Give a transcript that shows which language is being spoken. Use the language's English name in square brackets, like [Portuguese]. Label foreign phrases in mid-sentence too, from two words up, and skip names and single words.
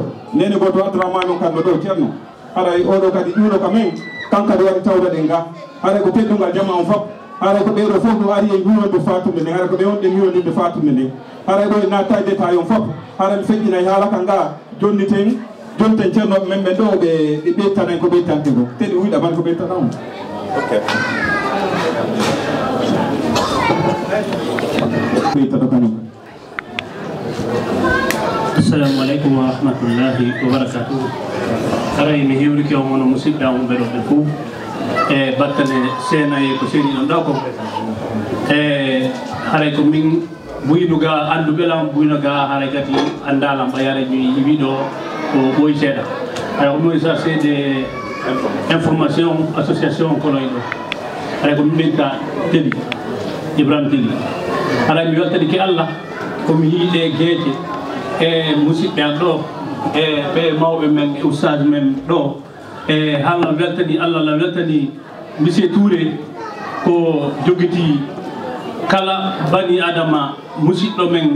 [Fula] nene goto Abdourahmane on kanno ɗo ceerno haray oɗo kadi ƴuuno ka men kankadi waɗi tawda ɗen ga haray ko teddugal jama on fof haray ko ɓeɗo fof ɗo ari e ñuwonde fatumde nde haray ko ɓe wonɗe ñuwondinde fatumde nde haray ɗo e natta détail on fof haray mi feƴƴinayi haala ka nga jonniten jonten ceernoɓe men ɓe ɗo ɓe ɓeytanen ko ɓeytante ko teɗi huyɗa ban ko ɓeytata on ɓeytata kañum. [Arabic] السلام عليكم ورحمة الله وبركاته. [Fula] Aray mi hiwriki o mono musidɗa umɓe ɗo ɓe fuu e battane senaye ko seeni ɗon ɗo ko haray ko min buynuga anduɓelam buynoga haray kadi andalam ɓayare mi yiwiɗo ko ɓooyi seeɗa haray ko ɗum [French] chargé de information association [Fula] Cologne ɗo haray ko min ka Teli Ibrahima Teli haray mi weltanike Allah komi yiiɗe gueeje e musidɓe an ɗo e ɓe mawɓe men e ustage men ɗo e Allah weltani Allah la weltani monsieur Touré ko joguiti kala [Arabic] بني آدم [Fula] musidɗo men